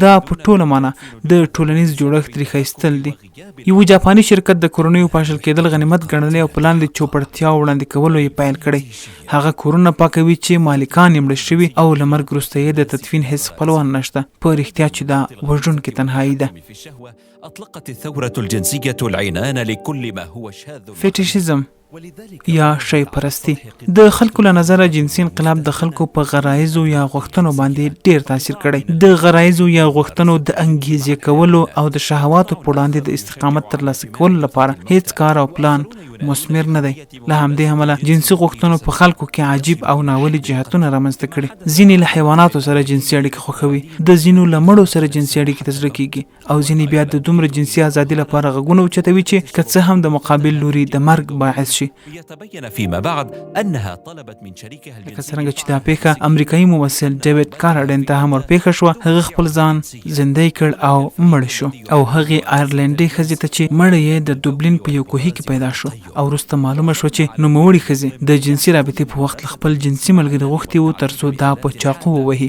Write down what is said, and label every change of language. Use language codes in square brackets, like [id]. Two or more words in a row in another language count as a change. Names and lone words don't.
[ps] دا په ټوله معنا د ټولنیز جوړښت ریښه ایستل دي. یو جاپاني شرکت د کورنیو پاشل کېدل غنیمت ګڼلې او په لاندې چوپړتیا وړاندې کولو یې پیل کړی. هغه کورونه پاکوي چې مالکان یې مړه شوي او له مرګ وروسته یې د تدفین هیڅ خپلوان نشته. په رښتیا چې دا وژونکې تنهایي ده. [ar] أطلقت الثورة الجنسية العنان لكل ما هو شاذ. [ps] فیټیشیزم یا شی پرستی د خلکو له نظره جنسي انقلاب د خلکو په غرایزو یا غوښتنو باندې ډیر تاثیر کړی. د غرایزو یا غوښتنو د انګیزې کولو او د شهواتو په وړاندې د استقامت ترلاسه کولو لپاره هیڅ کار او پلان مثمر نه دی. له همدې امله جنسي غوښتنو په خلکو کې عجیب او ناولي جهتونه رامنځته کړي. ځینې له حیواناتو سره جنسي اړیکې خوښوي، د ځینو له مړو سره جنسي اړیکې ته زړه کیږي او ځینې بیا د دومره جنسي ازادي لپاره غږونه اوچتوي چې که څه هم د مقابل لوري د مرګ باعث شي. [ar] يتبين فيما بعد أنها طلبت من شريكها [ps] لکه څرنګه چې دا پیښه امریکایي ممثل ډیوډ کارډین ته هم ورپېښه شوه. هغه خپل ځان زندۍ کړ او مړ شو او هغې آیرلنډۍ ښځې ته چې مړه یې د دوبلین په یو کوهي کې پیدا شو او وروسته معلومه شوه چې نوموړې ښځې د جنسي رابطې په وخت له خپل جنسي ملګري غوښتي وو ترڅو دا په چاقو ووهي.